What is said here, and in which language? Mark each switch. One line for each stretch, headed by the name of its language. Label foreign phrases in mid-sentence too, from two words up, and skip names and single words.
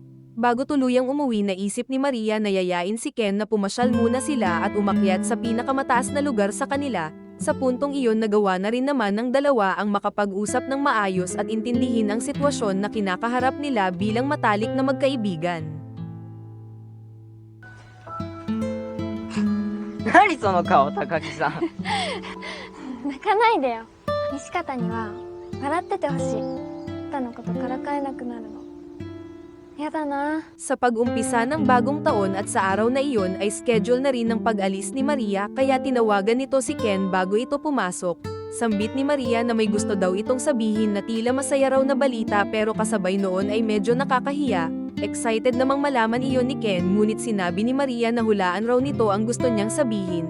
Filipino: Bago tuluyang umuwi naisip ni Maria na yayain si Ken na pumasyal muna sila at umakyat sa pinakamataas na lugar sa kanila. Sa puntong iyon nagawa na rin naman ng dalawa ang makapag-usap ng maayos at intindihin ang sitwasyon na kinakaharap nila bilang matalik na magkaibigan.
Japanese: 何その顔、高木さん。泣かないでよ。西方には笑っててほしい。あなたのことからかえなくなるの。やだな。
Filipino: Sa pag-umpisa ng bagong taon at sa araw na iyon ay schedule na rin ng pag-alis ni Maria kaya tinawagan nito si Ken bago ito pumasok. Sambit ni Maria na may gusto daw itong sabihin na tila masaya raw na balita pero kasabay noon ay medyo nakakahiya. Excited namang malaman iyon ni Ken ngunit sinabi ni Maria na hulaan raw nito ang gusto niyang sabihin.